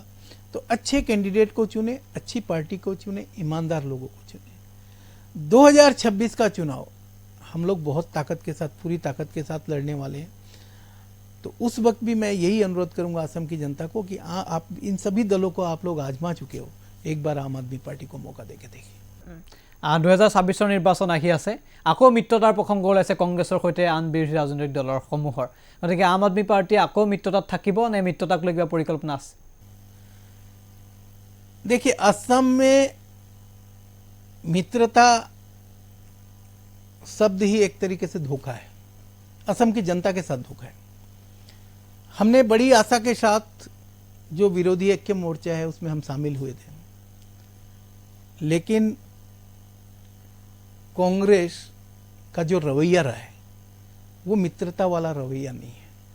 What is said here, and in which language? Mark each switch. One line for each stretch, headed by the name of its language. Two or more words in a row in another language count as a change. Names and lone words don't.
Hindi: तो अच्छे कैंडिडेट को चुने, अच्छी पार्टी को चुने, ईमानदार लोगों को चुने। 2026 का चुनाव हम लोग बहुत ताकत के साथ, पूरी ताकत के साथ लड़ने वाले हैं। तो उस वक्त भी मैं यही अनुरोध करूंगा असम की जनता को कि आप इन सभी दलों को आप लोग आजमा चुके हो, एक बार आम आदमी पार्टी को मौका देके देखिए।
Assamese: 2026 নিৰ্বাচন আহি আছে, আকৌ মিত্ৰতাৰ প্ৰসংগ ওলাইছে কংগ্ৰেছৰ সৈতে আন বিৰোধী ৰাজনৈতিক দলৰ সমূহৰ। গতিকে আম আদমি পাৰ্টি আকৌ মিত্ৰতাত থাকিব নে মিত্ৰতাক লৈ কিবা পৰিকল্পনা আছে?
Hindi: देखिए, असम में मित्रता शब्द ही एक तरीके से धोखा है, असम की जनता के साथ धोखा है। हमने बड़ी आशा के साथ जो विरोधी ऐक्य मोर्चा है उसमें हम शामिल हुए थे, लेकिन कांग्रेस का जो रवैया रहा है वो मित्रता वाला रवैया नहीं है।